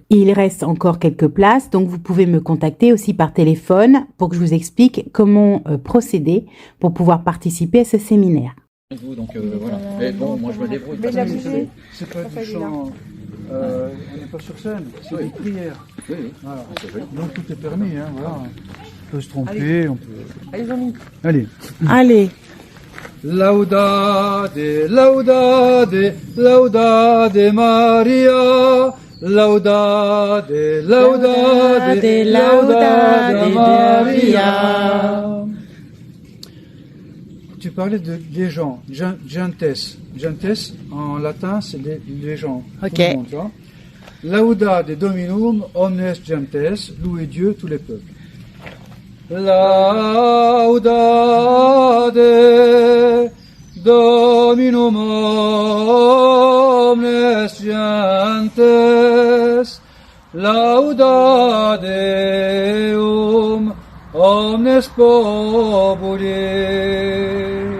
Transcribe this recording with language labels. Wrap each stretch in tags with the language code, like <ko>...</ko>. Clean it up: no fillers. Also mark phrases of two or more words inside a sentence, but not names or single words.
<fr>Il reste encore quelques places, donc vous pouvez me contacter aussi par téléphone pour que je vous explique comment procéder pour pouvoir participer à ce séminaire. Donc voilà. Mais bon, moi je me débrouille. C'est pas du chant. On n'est pas sur scène, c'est des prières. Oui. Voilà. Donc tout est permis, hein, voilà. On peut se tromper, on peut. Allez, Jean-Mi. Allez. Allez.</fr> <la>Laudade, laudade, laudade Maria. Laudade, laudade, laudade Maria.</la> <fr>Tu parlais des gens, gentes. Gentes, en latin, c'est les gens. Ok. Tout le monde, tu vois.</fr> <la>Laudade Dominum, omnes gentes,</la> <fr>louez Dieu, tous les peuples.</fr> <la>Laudade Dominum, omnes gentes, laudade omnes populi.</la>